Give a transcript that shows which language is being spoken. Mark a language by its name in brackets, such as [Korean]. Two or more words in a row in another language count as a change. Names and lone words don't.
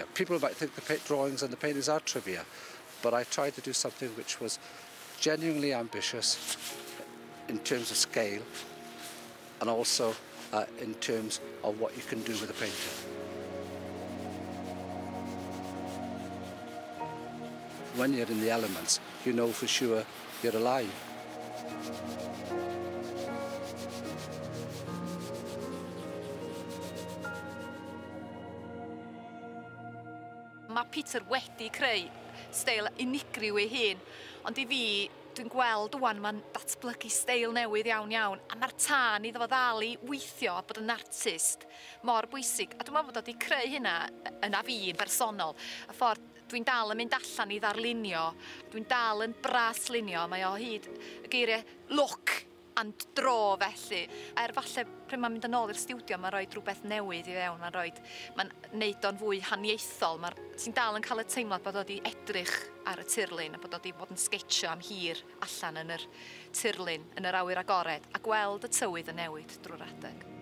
[English] People might think the drawings and the paintings are trivia, but I tried to do something which was genuinely ambitious in terms of scale and also in terms of what you can do with a painting. When you're in the elements, you know for sure you're alive. [Welsh] Mae Peter wedi creu steil unigryw ei hun, ond I fi, dwi'n gweld wan mae'n datblygu steil newydd iawn, a mae'r tân iddo fo ddal I weithio a bod yn artist mor bwysig. A dwi'n meddwl bod o wedi creu hynna yna fi'n bersonol. Y ffordd dwi'n dal yn mynd allan I ddarlunio, dwi'n dal yn braslunio, mae o hyd y geiriau [English] look and dro [Welsh] felly. Falle pryd mae'n mynd yn ôl i'r stiwdio, mae'n rhoi rhywbeth newydd I fewn, mae'n neud o'n fwy haniaethol. Ti'n dal yn cael y teimlad bod o wedi edrych ar y tirlun a bod o wedi bod yn sketsio am hir allan yn yr tirlun, yn yr awyr agored, a gweld y tywydd yn newid drwy'r adeg.